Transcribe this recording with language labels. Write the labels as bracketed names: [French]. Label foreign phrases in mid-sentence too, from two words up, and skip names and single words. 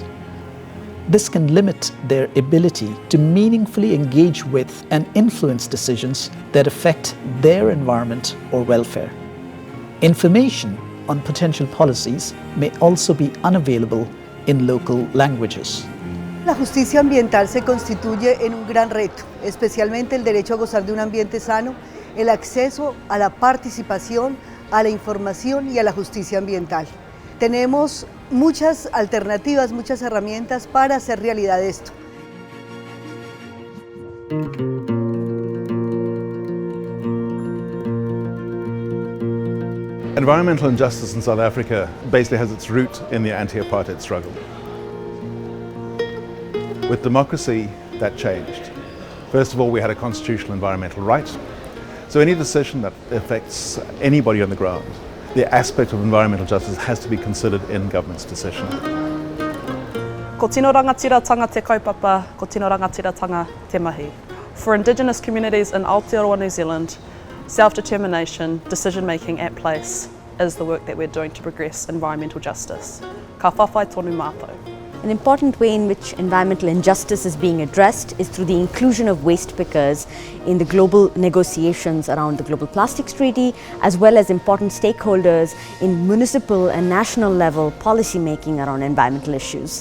[English] This can limit their ability to meaningfully engage with and influence decisions that affect their environment or welfare. Information on potential policies may also be unavailable in local languages. [Spanish] La justicia ambiental se constituye en un gran reto, especialmente el derecho a gozar de un ambiente sano, el acceso a la participación, a la información y a la justicia ambiental. Tenemos muchas alternativas, muchas herramientas para hacer realidad esto. [English] Environmental injustice in South Africa basically has its root in the anti-apartheid struggle. With democracy, that changed. First of all, we had a constitutional environmental right. So any decision that affects anybody on the ground, the aspect of environmental justice has to be considered in government's decision. [Māori] Ko tino rangatiratanga te kaupapa, ko tino rangatiratanga te mahi. [English] For Indigenous communities in Aotearoa, New Zealand, self-determination, decision-making at place is the work that we're doing to progress environmental justice. [Māori] Ka whawhai tonu mātou. [English] An important way in which environmental injustice is being addressed is through the inclusion of waste pickers in the global negotiations around the Global Plastics Treaty, as well as important stakeholders in municipal and national level policy making around environmental issues.